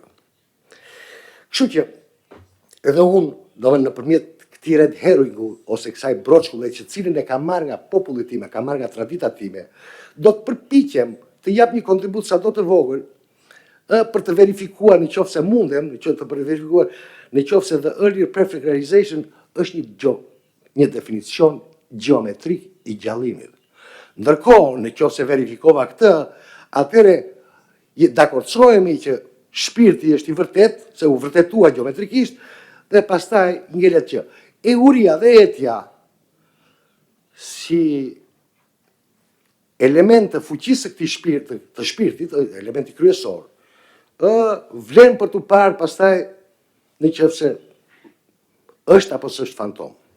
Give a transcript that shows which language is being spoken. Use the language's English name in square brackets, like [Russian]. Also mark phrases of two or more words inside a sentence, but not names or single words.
[Albanian] Kështu që edhe unë, nëpërmjet këtij [English] red herringu [Albanian] ose kësaj broçkulle që cilën e kam marrë nga populli tim, kam marrë nga tradita time, do të përpiqem të jap një kontribut sado të vogël për të verifikuar nëse mundem, nëse [English] the earlier perfect realization [Albanian] është një definicion geometrik i gjallimit. Ndërkohë, nëse verifikova këtë, atëre dakordsohemi që shpirti është i vërtet, se u vërtetua geometrikisht, dhe pastaj ngelet që uria dhe etja si element të fuqisë të shpirtit, elementi kryesor, vlen për të parë pastaj nëse është apo s'është fantom.